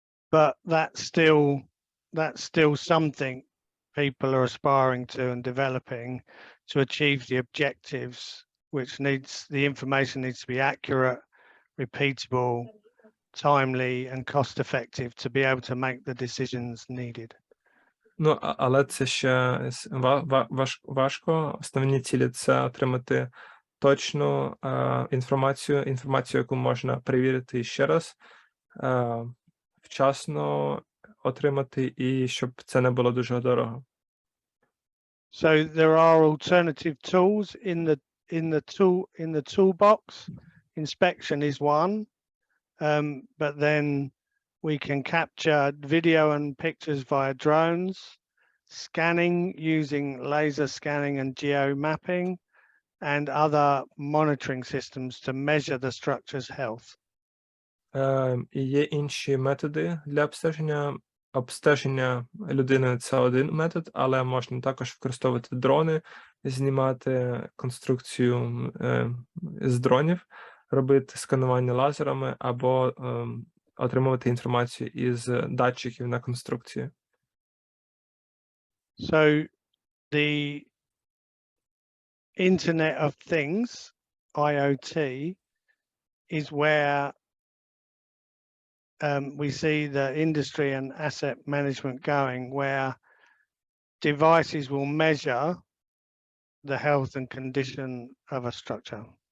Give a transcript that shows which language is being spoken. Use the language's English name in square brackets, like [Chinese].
[English] But that's still something people are aspiring to and developing to achieve the objectives, which the information needs to be accurate, repeatable, timely and cost effective to be able to make the decisions needed. [Ukrainian] Але це ще важко. Основні цілі – це отримати точну інформацію, яку можна перевірити ще раз, вчасно отримати, і щоб це не було дуже дорого. [English] So there are alternative tools in the toolbox. Inspection is one, but then we can capture video and pictures via drones, scanning using laser scanning and geomapping, and other monitoring systems to measure the structure's health. [Ukrainian] І є інші методи для обстеження. Обстеження людини – це один метод, але можна також використовувати дрони, знімати конструкцію з дронів, робити сканування лазерами або отримувати інформацію із датчиків на конструкції. [English] So the Internet of Things, IoT, is where we see the industry and asset management going, where devices will measure the health and condition of a structure.